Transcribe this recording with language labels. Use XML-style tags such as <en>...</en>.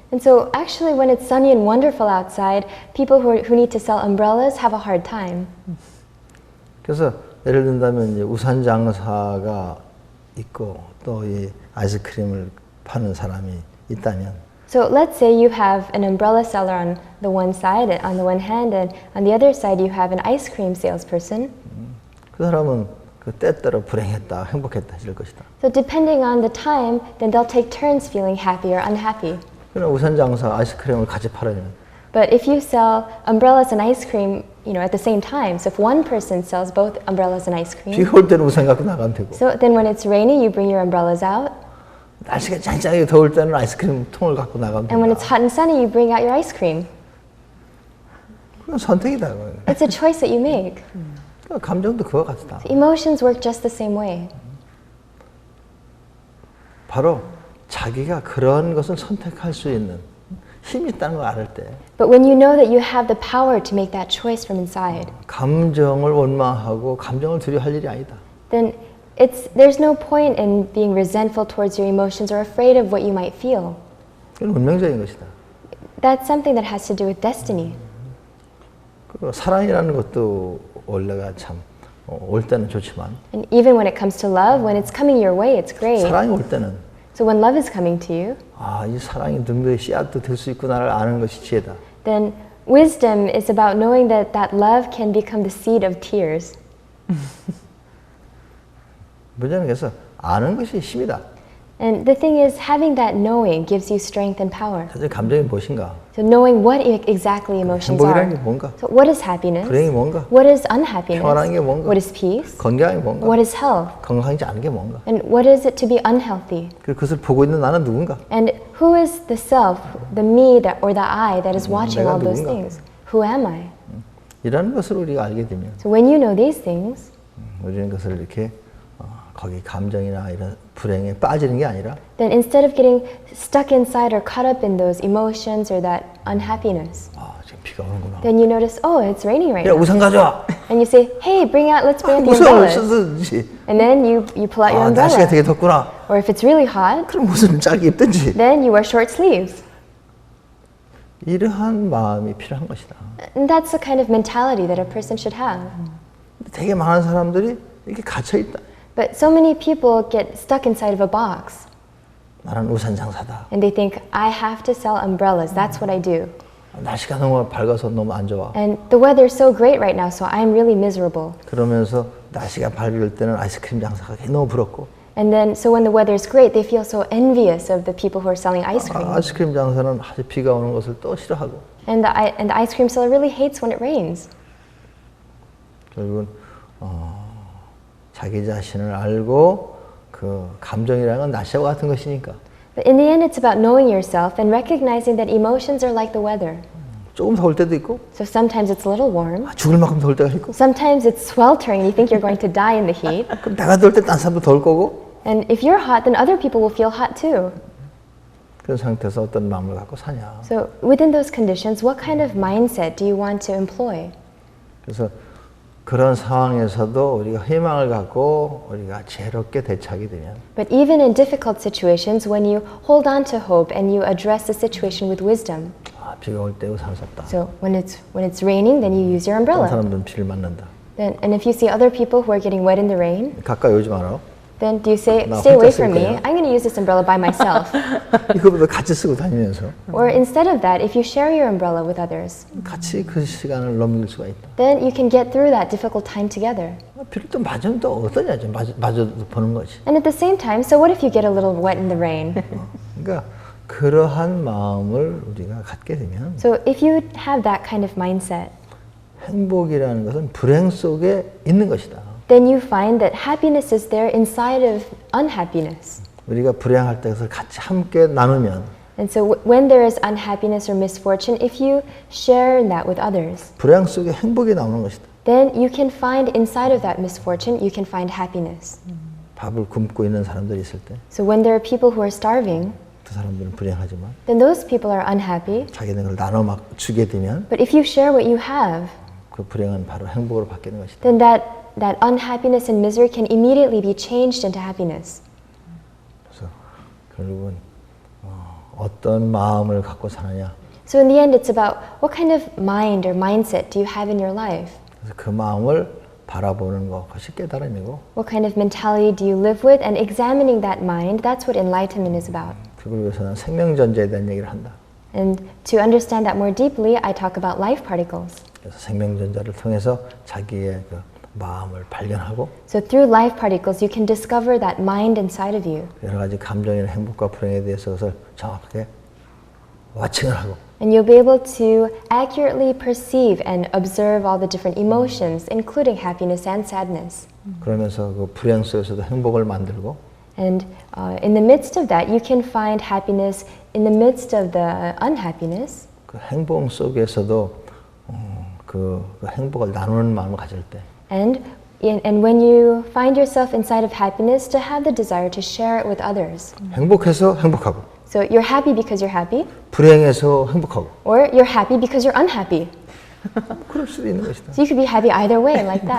<en>And so actually when it's sunny and wonderful outside, people who need to sell umbrellas have a hard time.</en> <ko>그래서 예를 든다면 이제 우산 장사가 있고 또 이 아이스크림을 파는 사람이 있다면</ko> <en>So let's say you have an umbrella seller on the one side, on the one hand, and on the other side you have an ice cream salesperson.</en> <ko>그 사람은 그 때때로 불행했다, 행복했다 이럴 것이다.</ko> <en>So depending on the time, then they'll take turns feeling happy or unhappy.</en> <ko>그러나 우산 장사 아이스크림을 같이 팔으면</ko> <en>But if you sell umbrellas and ice cream, at the same time, so if one person sells both umbrellas and ice cream,</en> <ko>비가 올 때는 우산 갖고 나가면 되고</ko> <en>so then when it's rainy, you bring your umbrellas out,</en> <ko>날씨가 짱짱하게 더울 때는 아이스크림 통을 갖고 나가면</ko> <en>and when</en> <ko>된다.</ko> <en>it's hot and sunny, you bring out your ice cream.</en> <ko>그건 선택이다.</ko> <en>It's a choice that you make.</en> <ko>감정도 그와 같다.</ko> <en>Emotions work just the same way.</en> <ko>바로 자기가 그런 것을 선택할 수 있는 힘이 있다는 걸 알 때</ko> <en>But when you know that you have the power to make that choice from inside,</en> <ko>감정을 원망하고 감정을 두려워할 일이 아니다.</ko> <en>then there's no point in being resentful towards your emotions or afraid of what you might feel.</en> <ko>그건 운명적인 것이다.</ko> <en>That's something that has to do with destiny.</en> <ko>그리고 사랑이라는 것도 원래가 참 올 때는 좋지만</ko> <en>And even when it comes to love, when it's coming your way, it's great.</en> <ko>사랑이 올 때는</ko> <en>So when love is coming to you,</en> <ko>이 사랑이 능력의 씨앗도 될 수 있구나를 아는 것이 지혜다.</ko> <en>then wisdom is about knowing that that love can become the seed of tears.</en> <ko>문제는 그래서 아는 것이 힘이다.</ko> <en>And the thing is, having that knowing gives you strength and power.</en> <ko>사실 감정이 무엇인가?</ko> <en>So knowing what exactly emotions</en> <ko>행복이라는 게</ko> <en>are.</en> <ko>뭔가?</ko> <en>So what is happiness?</en> <ko>불행이 뭔가?</ko> <en>What is unhappiness?</en> <ko>평안한 게 뭔가?</ko> <en>What is peace?</en> <ko>건강이 뭔가?</ko> <en>What is health?</en> <ko>건강하지 않은 게 뭔가?</ko> <en>And what is it to be unhealthy?</en> <ko>그것을 보고 있는 나는 누군가?</ko> <en>And who is the self, the me or the I that is watching</en> <ko>내가</ko> <en>all those</en> <ko>누군가?</ko> <en>things? Who am I?</en> <ko>이라는 것을 우리가 알게 되면</ko> <en>So when you know these things,</en> <ko>우리는 그것을 이렇게 거기 감정이나 이런 불행에 빠지는 게 아니라</ko> <en>then instead of getting stuck inside or caught up in those emotions or that unhappiness,</en> <ko>지금 비가 오는구나.</ko> <en>then you notice, oh, it's raining right</en> <ko>야</ko> <en>now.</en> <ko>우산 가져와.</ko> <en>And you say, hey, let's bring out the</en> <ko>우산을</ko> <en>umbrellas.</en> <ko>쓰든지.</ko> <en>And then you pull out your</en> <ko>날씨가 되게 덥구나.</ko> <en>Or if it's really hot,</en> <ko>그럼 우산을 짧게 입든지.</ko> <en>then you wear short sleeves.</en> <ko>이러한 마음이 필요한 것이다.</ko> <en>And that's the kind of mentality that a person should have.</en> <ko>되게 많은 사람들이 이렇게 갇혀 있다.</ko> <en>But so many people get stuck inside of a box.</en> <ko>나는 우산 장사다.</ko> <en>And they think, I have to sell umbrellas. That's what I do.</en> <ko>날씨가 너무 밝아서 너무 안 좋아.</ko> <en>And the weather is so great right now, so I'm really miserable.</en> <ko>그러면서 날씨가 밝을 때는 아이스크림 장사가 너무 부럽고.</ko> <en>And then, so when the weather is great, they feel so envious of the people who are selling ice cream.</en> <ko>아이스크림 장사는 아주 비가 오는 것을 또 싫어하고.</ko> <en>And the ice cream seller really hates when it rains.</en> <ko>결국은 자기 자신을 알고 그 감정이라는 건 날씨와 같은 것이니까.</ko> <en>But in the end, it's about knowing yourself and recognizing that emotions are like the weather.</en> <ko>조금 더울 때도 있고.</ko> <en>So sometimes it's a little warm.</en> <ko>죽을 만큼 더울 때가 있고.</ko> <en>Sometimes it's sweltering and you think you're going to die in the heat.</en> <ko>그럼 내가 더울 때 딴 사람도 더울 거고.</ko> <en>And if you're hot, then other people will feel hot too.</en> <ko>그런 상태에서 어떤 마음을 갖고 사냐.</ko> <en>So within those conditions, what kind of mindset do you want to employ?</en> <ko>그래서 그런 상황에서도 우리가 희망을 갖고 우리가 지혜롭게 대처하게 되면</ko> <en>But even in difficult situations, when you hold on to hope and you address the situation with wisdom,</en> <ko>비가 올 때 우산을 샀다.</ko> <en>so when it's raining, then you use your umbrella.</en> <ko>사람들은 비를 맞는다.</ko> <en>Then, and if you see other people who are getting wet in the rain,</en> <ko>가까이 오지 마라.</ko> <en>then do you say,</en> <ko>나</ko> <en>stay away</en> <ko>혼자 쓸</ko> <en>from me,</en> <ko>거야.</ko> <en>I'm going to use this umbrella by myself.</en> <ko>이거보다 같이 쓰고 다니면서</ko> <en>Or instead of that, if you share your umbrella with others,</en> <ko>같이 그 시간을 넘길 수가 있다.</ko> <en>then you can get through that difficult time together.</en> <ko>비를 또 맞으면 또 어떠냐, 좀 맞아도 보는 거지.</ko> <en>And at the same time, so what if you get a little wet in the rain?</en> <ko>그러니까 그러한 마음을 우리가 갖게 되면</ko> <en>So if you have that kind of mindset,</en> <ko>행복이라는 것은 불행 속에 있는 것이다.</ko> <en>then you find that happiness is there inside of unhappiness.</en> <ko>우리가 불행할 때 그것을 같이 함께 나누면</ko> <en>And so when there is unhappiness or misfortune, if you share in that with others,</en> <ko>불행 속에 행복이 나오는 것이다.</ko> <en>then you can find inside of that misfortune, you can find happiness.</en> <ko>밥을 굶고 있는 사람들이 있을 때 그</ko> <en>So when there are people who are starving,</en> <ko>사람들은 불행하지만</ko> <en>then those people are unhappy.</en> <ko>자기는 그걸 나눠 막 주게 되면</ko> <en>But if you share what you have,</en> <ko>그 불행은 바로 행복으로 바뀌는 것이다.</ko> <en>then that unhappiness and misery can immediately be changed into happiness.</en> <ko>그래서 결국은 어떤 마음을 갖고 사느냐.</ko> <en>So in the end, it's about what kind of mind or mindset do you have in your life?</en> <ko>그래서 그 마음을 바라보는 것, 그것이 깨달음이고</ko> <en>What kind of mentality do you live with? And examining that mind, that's what enlightenment is about.</en> <ko>그걸 위해서는 생명전자에 대한 얘기를 한다.</ko> <en>And to understand that more deeply, I talk about LifeParticles.</en> <ko>그래서 생명전자를 통해서 자기의 그 마음을 발견하고</ko> <en>So through LifeParticles, you can discover that mind inside of you.</en> <ko>여러 가지 감정이나 행복과 불행에 대해서 그것을 정확하게 와칭을 하고</ko> <en>And you'll be able to accurately perceive and observe all the different emotions, including happiness and sadness.</en> <ko>그러면서 그 불행 속에서도 행복을 만들고</ko> <en>And in the midst of that, you can find happiness in the midst of the unhappiness.</en> <ko>그 행복 속에서도 그 행복을 나누는 마음을 가질 때</ko> <en>And when you find yourself inside of happiness, to have the desire to share it with others.</en> <ko>행복해서 행복하고</ko> <en>So you're happy because you're happy,</en> <ko>불행해서 행복하고</ko> <en>or you're happy because you're unhappy.</en> <ko>그럴 수도 있는 것이다.</ko> <en>So you could be happy either way, like that.</en>